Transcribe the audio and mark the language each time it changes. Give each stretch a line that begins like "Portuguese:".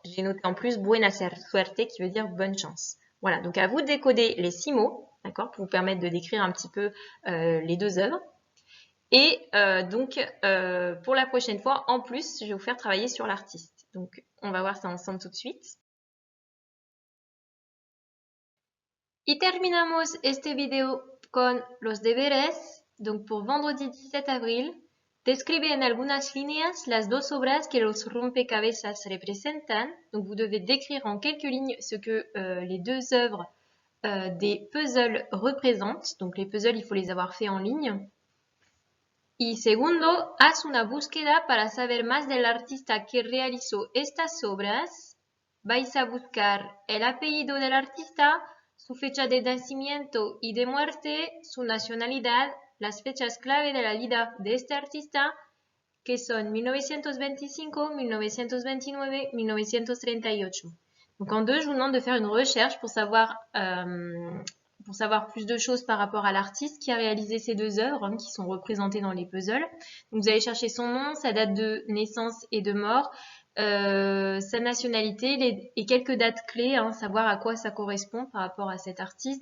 French: J'ai noté en plus
Spanish: buena suerte
French: qui veut dire bonne chance. Voilà, donc à vous de décoder les 6 mots, d'accord, pour vous permettre de décrire un petit peu les deux œuvres. Et donc, pour la prochaine fois, en plus, je vais vous faire travailler sur l'artiste. Donc, on va voir ça ensemble tout de suite.
Spanish: Y terminamos este video con los deberes.
French: Donc, pour vendredi 17 avril,
Spanish: describe en algunas líneas las dos obras que los rompecabezas representan.
French: Donc, vous devez décrire en quelques lignes ce que les deux œuvres des puzzles représentent. Donc, les puzzles, il faut les avoir faits en ligne.
Spanish: Y segundo, haz una búsqueda para saber más del artista que realizó estas obras. Vais a buscar el apellido del artista, su fecha de nacimiento y de muerte, su nacionalidad, las fechas clave de la vida de este artista, que son 1925, 1929, 1938.
French: Donc en deux, je vous demande de faire une recherche pour savoir plus de choses par rapport à l'artiste qui a réalisé ces deux œuvres qui sont représentées dans les puzzles. Donc vous allez chercher son nom, sa date de naissance et de mort, sa nationalité et quelques dates clés, savoir à quoi ça correspond par rapport à cet artiste.